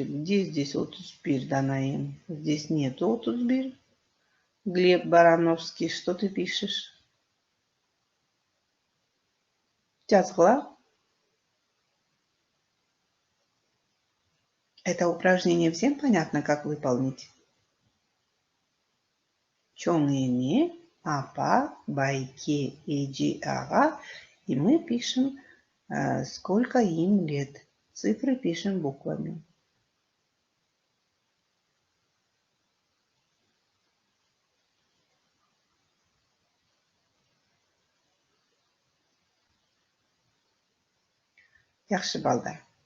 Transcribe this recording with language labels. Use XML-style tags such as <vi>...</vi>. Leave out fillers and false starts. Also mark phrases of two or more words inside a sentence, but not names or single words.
<ru>Где здесь 31, Данаим? Здесь нету 31. Глеб Барановский, что ты пишешь?</ru> <ky>Жазгыла.</ky> <ru>Это упражнение всем понятно, как выполнить?</ru> <ky>Чоң эне, апа, байке, эже, ага.</ky> <ru>И мы пишем, сколько им лет. Цифры пишем буквами.</ru> <ky>Яхшы, балдар.</ky>